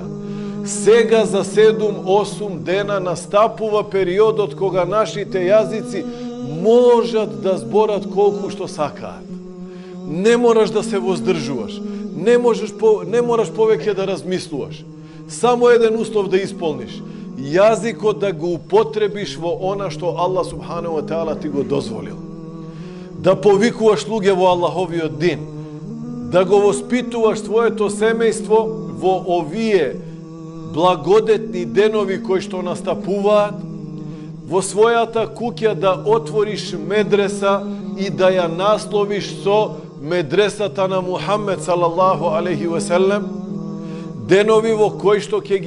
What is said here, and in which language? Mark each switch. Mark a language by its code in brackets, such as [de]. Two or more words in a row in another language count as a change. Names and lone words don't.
[mk] Сега за 7-8 дена настапува периодот кога нашите јазици можат да зборат колку што сакаат. Не мораш да се воздржуваш. Не мораш повеќе да размислуваш. Само еден услов да исполниш. Јазикот да го употребиш во она што Аллах [ar] سبحانه وتعالى [mk] ти го дозволил. Да повикуваш луѓе во Аллаховиот дин. Да го воспитуваш своето семејство во овие благодетни денови кои што настапуваат, во својата куќа да отвориш медреса и да ја насловиш со медресата на Мухаммед [ar] صلى الله عليه وسلم, [mk] денови во кои што